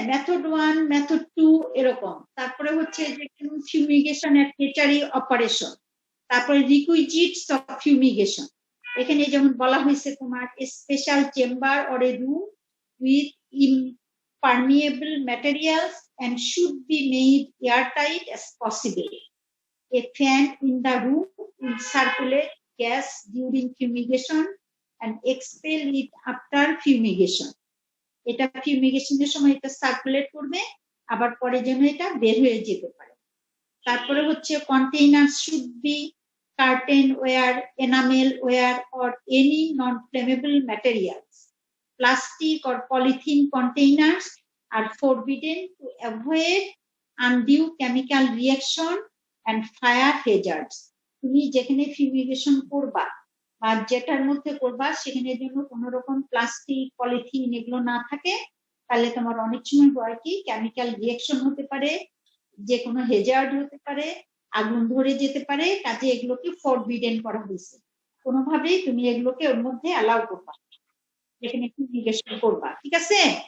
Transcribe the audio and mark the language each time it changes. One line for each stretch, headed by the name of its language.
Bangla: Method 1, method 2 এরকম। তারপরে হচ্ছে যে
English: fumigation at hatchery operation, তারপরে requisites of fumigation,
Bangla: এখানে যেমন বলা হয়েছে তোমার
English: Special chamber or a room with impermeable materials and should be made airtight as possible. A fan in the room will circulate gas during fumigation and expel it after fumigation.
Bangla: এটা ফিউমিগেশনের সময় এটা circulate করবে, আবার পরে যেন এটা বের হয়ে যেতে পারে। তারপরে হচ্ছে
English: Container should be curtain ware, enamel ware or any non-flammable materials. Plastic or polythene containers are forbidden to avoid undue chemical reaction and fire hazards.
Bangla: তুমি যেখানে ফিউমিগেশন করবা বা যেটার মধ্যে করবা সেখানে যেন কোনো রকম প্লাস্টিক, পলিথিন এগুলো না থাকে, তাহলে তোমার অনেক সময় হয় কি কেমিক্যাল রিয়াকশন হতে পারে, যে কোনো হেজার্ড হতে পারে, আগুন ধরে যেতে পারে, কাজে এগুলোকে ফরবিডেন করা হয়েছে, কোনোভাবেই তুমি এগুলোকে ওর মধ্যে অ্যালাউ করবা যেখানে ফিউমিগেশন করবা, ঠিক আছে?